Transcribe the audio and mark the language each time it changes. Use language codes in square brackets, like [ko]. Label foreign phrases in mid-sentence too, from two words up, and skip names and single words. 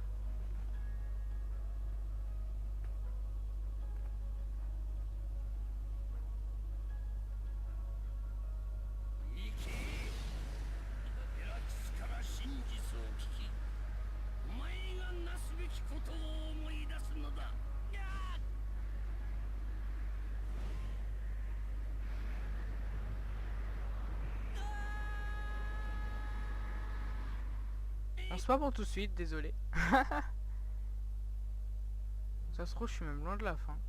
[ja] 行け。エラクスから真実を聞き、お前がなすべきことを思い出すのだ。 [fr] On se voit pour tout de suite, désolé. Ça se trouve, je suis même loin de la fin.